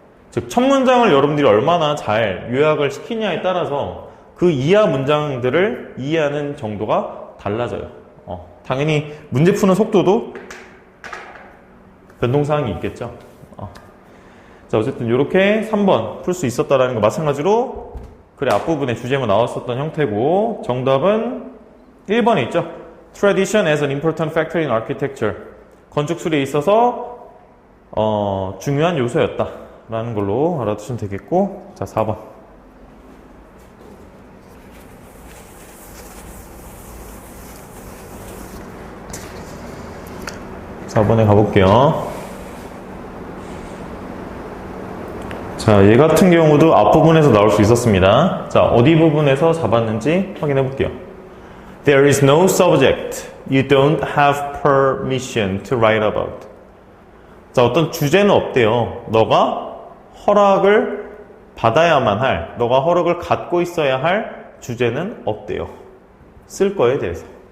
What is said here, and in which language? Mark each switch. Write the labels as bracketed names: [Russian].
[Korean] 즉 첫 문장을 여러분들이 얼마나 잘 요약을 시키냐에 따라서 그 이하 문장들을 이해하는 정도가 달라져요. 당연히 문제 푸는 속도도 변동사항이 있겠죠. 자, 어쨌든 이렇게 3번 풀 수 있었다라는 거 마찬가지로 그래 앞부분에 주제문 나왔었던 형태고 정답은 1번에 있죠. [English] Tradition as an important factor in architecture. [Korean] 건축술에 있어서 중요한 요소였다 라는 걸로 알아두시면 되겠고 자 4번 4번에 가볼게요. 자, 얘 같은 경우도 앞부분에서 나올 수 있었습니다. 자, 어디 부분에서 잡았는지 확인해 볼게요. [English] There is no subject you don't have permission to write about. [Korean] 자, 어떤 주제는 없대요. 너가 허락을 받아야만 할, 너가 허락을 갖고 있어야 할 주제는 없대요. 쓸 거에 대해서.